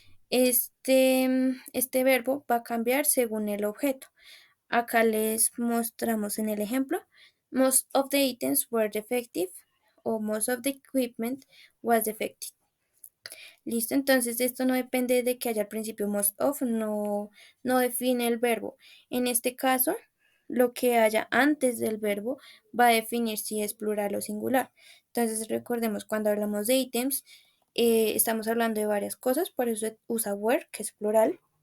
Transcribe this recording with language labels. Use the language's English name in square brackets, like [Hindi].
[Spanish] Este verbo va a cambiar según el objeto. Acá les mostramos en el ejemplo. [English] Most of the items were defective o most of the equipment was defective. [Spanish] Listo, entonces esto no depende de que haya al principio [English] most of, [Spanish] no define el verbo. En este caso, lo que haya antes del verbo va a definir si es plural o singular. Entonces recordemos, cuando hablamos de ítems, estamos hablando de varias cosas, por eso se usa were, que es plural.